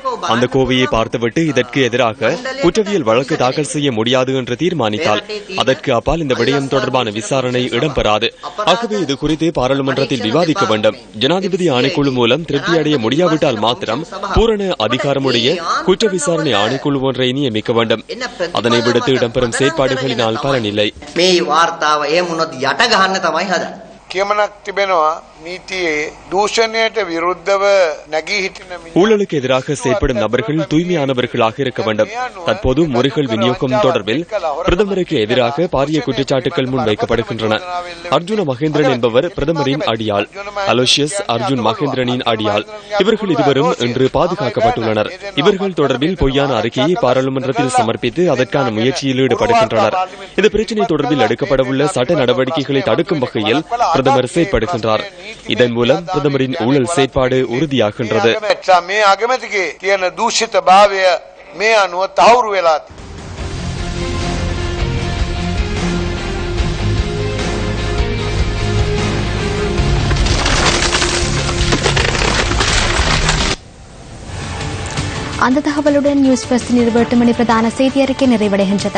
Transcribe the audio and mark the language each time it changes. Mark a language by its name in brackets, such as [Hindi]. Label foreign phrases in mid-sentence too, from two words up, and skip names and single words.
[Tamil] அந்த கோவையை பார்த்துவிட்டு இதற்கு எதிராக குற்றவியல் வழக்கு தாக்கல் செய்ய முடியாது என்று தீர்மானித்தால் அதற்கு அப்பால் இந்த விடயம் தொடர்பான விசாரணை இடம்பெறாது. ஆகவே இது குறித்து பாராளுமன்றத்தில் விவாதிக்க வேண்டும். ஜனாதிபதி ஆணைக்குழு மூலம் திருப்தி அடைய முடியாவிட்டால் மாத்திரம் பூரண அதிகாரமுடைய குற்ற விசாரணை ஆணைக்குழு ஒன்றை நியமிக்க வேண்டும். அதனை விடுத்து இடம்பெறும் செயற்பாடுகளினால் பலனில்லை. [Sinhala] කියමනක් තිබෙනවා නීතියේ දූෂණයට විරුද්ධව නැගී හිටින [Tamil] ஊழலுக்கு எதிராக செயற்படும் நபர்கள் தூய்மையானவர்களாக இருக்க வேண்டும். தற்போது முறைகள் விநியோகம் தொடர்பில் பிரதமருக்கு எதிராக பாரிய குற்றச்சாட்டுகள் முன்வைக்கப்படுகின்றன. அர்ஜுன மகேந்திரன் என்பவர் பிரதமரின் அடியாள், அலோசியஸ் அர்ஜுன் மகேந்திரனின் அடியாள். இவர்கள் இருவரும் இன்று பாதுகாக்கப்பட்டுள்ளனர். இவர்கள் தொடர்பில் பொய்யான அறிக்கையை பாராளுமன்றத்தில் சமர்ப்பித்து அதற்கான முயற்சியில் ஈடுபடுகின்றனர். இந்த பிரச்சினை தொடர்பில் எடுக்கப்படவுள்ள சட்ட நடவடிக்கைகளை தடுக்கும் வகையில் பிரதமர் செயற்படுகின்றார். இதன் மூலம் பிரதமரின் ஊழல் செயற்பாடு உறுதியாகின்றது. [Sinhala] මේ අගමැතිගේ තියෙන දූෂිත භාවය මේ අනුව තහවුරු වෙලා [Tamil] அந்த தகவலுடன் நியூஸ் ஃபர்ஸ்டின் 8 மணி பிரதான செய்தி அறிக்கை நிறைவடைகின்றது.